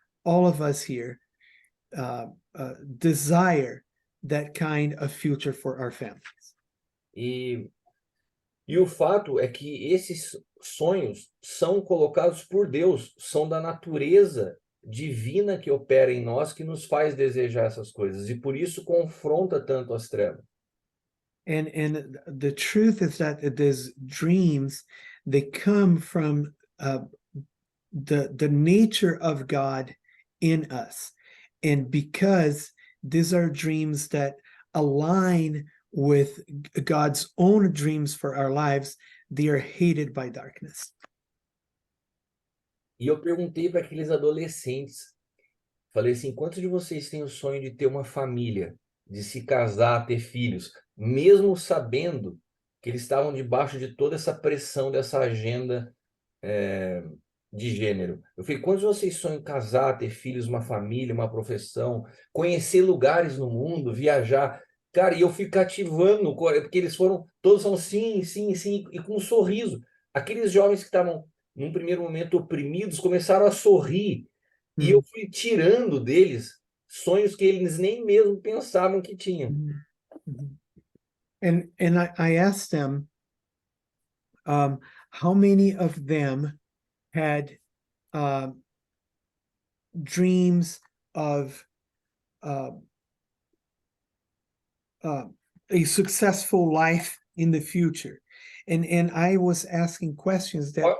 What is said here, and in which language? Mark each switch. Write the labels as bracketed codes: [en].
[en] All of us here desire that kind of future for our families. [pt] E o fato é que esses sonhos são colocados por Deus, são da natureza divina que opera em nós, que nos faz desejar essas coisas, e por isso confronta tanto as trevas. [en] And the truth is that these dreams, they come from the nature of God in us. And because these are dreams that align with God's own dreams for our lives, they are hated by darkness. [pt] E eu perguntei para aqueles adolescentes, falei assim, quantos de vocês têm o sonho de ter uma família, de se casar, ter filhos, mesmo sabendo que eles estavam debaixo de toda essa pressão dessa agenda de gênero? Eu falei, quantos de vocês sonham casar, ter filhos, uma família, uma profissão, conhecer lugares no mundo, viajar? Cara, e eu fui cativando, porque eles todos são sim, sim, sim, e com um sorriso. Aqueles jovens que estavam, num primeiro momento, oprimidos, começaram a sorrir. E eu fui tirando deles sonhos que eles nem mesmo pensavam que tinham. [en] And I asked them how many of them had dreams of a successful life in the future, and I was asking questions that